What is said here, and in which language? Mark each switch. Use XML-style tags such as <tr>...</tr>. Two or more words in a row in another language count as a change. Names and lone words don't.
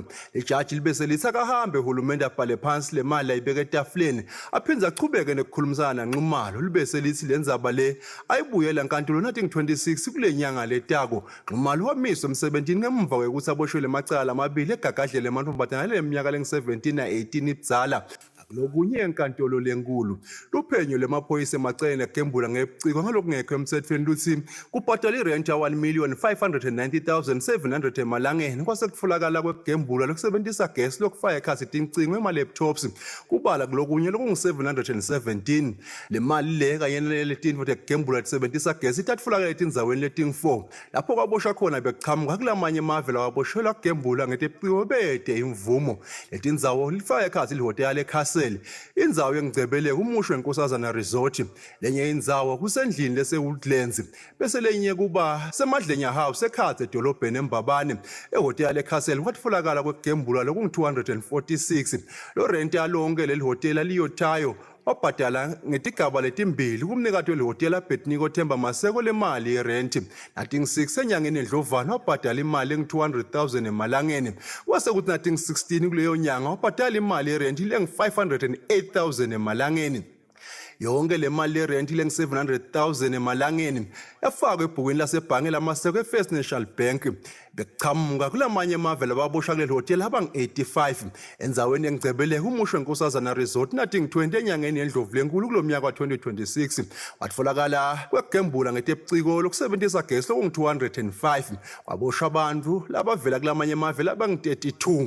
<ss>Lijaji libese lithi akahambe uhulumende abhale phansi le mali ayibeka etafuleni aphindze achubeke nekukhulumisana naNxumalo. Libese lithi lendzaba le ayibuyela nkantolo nathi 26 kule nyanga letako. Nxumalo wamiswa emsebentini ngemva kwekuthi aboshwe lemacala amabili egagadlele emantombazane leminyaka lengu17 na18 ibudzala. Lokunye enkantolo lenkulu luphenyo lemaphoyisa emacaleni egembula ngebuciko ngalokungekho emthethweni luthi kubhadala irent ya 1,590,700 emalangeni kwase kufulakala kwegembula lokusebenzisa gas lokufaka ekhasi tincingo ema-laptops kubala kulokunye lokungu-717. Le mali le kanye naletinto tegembula lisebenzisa gas itatfulakala etindzaweni leting4 lapho kwaboshwa khona beqhamuka kulamanye amave lawaboshelwa kugembula ngetebuciko bede imvumo. Letindzawo lifaka ekhasi lihhotela eKhasi indzawo yengcebeleko umushwe enkosazana resort. Lenye indzawo kusendlini lesewoodlands bese lenye kuba semadlenya house ekhadze edolobheni eMbabane ehotela eCastle kwatfolakala kwegembula lokungu246. Lo rent yalonke leli hotela liyotayo wabhadala ngetigaba letimbili kumnikati welihotela Betniko Themba Maseko le mali yerent nating 6 enyangeni endlovana wabhadala imali engu200,000 emalangeni kwase kuthi nating 16 kuleyo nyanga wabhadala imali yerent lengu508,000 emalangeni. Yonke le mali yerent lengu700,000 emalangeni yafakwa ebhukwini lasebhange lamaseko eFirst National Bank. Beqhamuka kulamanye amave lababoshwa kuleli hotela abangu85 endzaweni yengcebeleko umushwe enkosazana resort nating 20 enyangeni endlovulenkulu kulomnyaka wa2026 watfolakala kwegembula ngetebuciko lokusebenzisa gas lokungu205 kwaboshwa abantu labavela kulamanye amave labangu32.</ss>